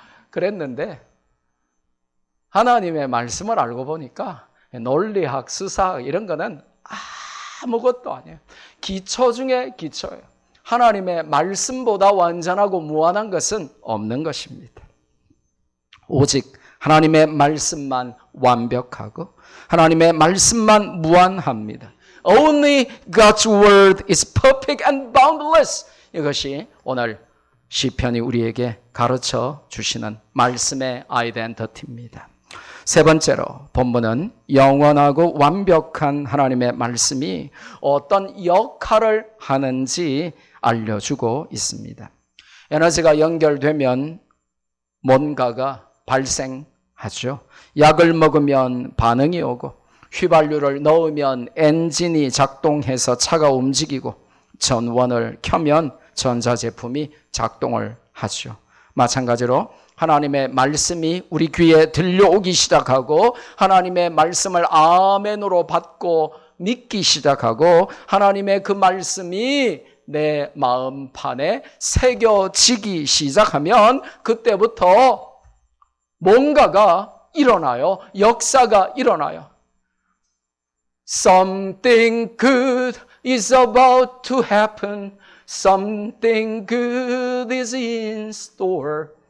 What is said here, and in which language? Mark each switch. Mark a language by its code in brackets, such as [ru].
[ko] 그랬는데 하나님의 말씀을 알고 보니까 논리학, 수사학 이런 거는 아무것도 아니에요. 기초 중에 기초예요. 하나님의 말씀보다 완전하고 무한한 것은 없는 것입니다. 오직 하나님의 말씀만 완벽하고 하나님의 말씀만 무한합니다. [en] Only God's word is perfect and boundless. [ko] 이것이 오늘 시편이 우리에게 가르쳐 주시는 말씀의 아이덴티티입니다. 세 번째로 본문은 영원하고 완벽한 하나님의 말씀이 어떤 역할을 하는지 알려주고 있습니다. 에너지가 연결되면 뭔가가 발생하죠. 약을 먹으면 반응이 오고, 휘발유를 넣으면 엔진이 작동해서 차가 움직이고, 전원을 켜면 전자제품이 작동을 하죠. 마찬가지로 하나님의 말씀이 우리 귀에 들려오기 시작하고, 하나님의 말씀을 아멘으로 받고 믿기 시작하고, 하나님의 그 말씀이 내 마음판에 새겨지기 시작하면 그때부터 뭔가가 일어나요. 역사가 일어나요. [en] Something good is about to happen. Something good is in store.